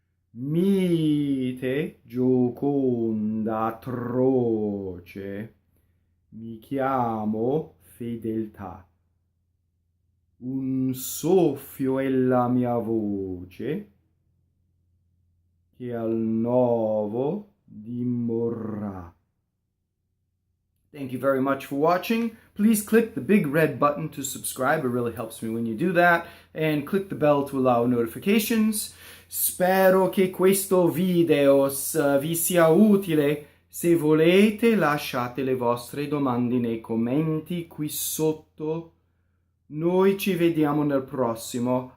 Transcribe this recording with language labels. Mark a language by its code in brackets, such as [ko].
[it] Mite, gioconda, atroce, mi chiamo Fedeltà. Un soffio è la mia voce, che al nɔvo morrà. [en] Thank you very much for watching. Please click the big red button to subscribe. It really helps me when you do that. And click the bell to allow notifications. [it] Spero che questo video vi sia utile. Se volete, lasciate le vostre domande nei commenti qui sotto. Noi ci vediamo nel prossimo.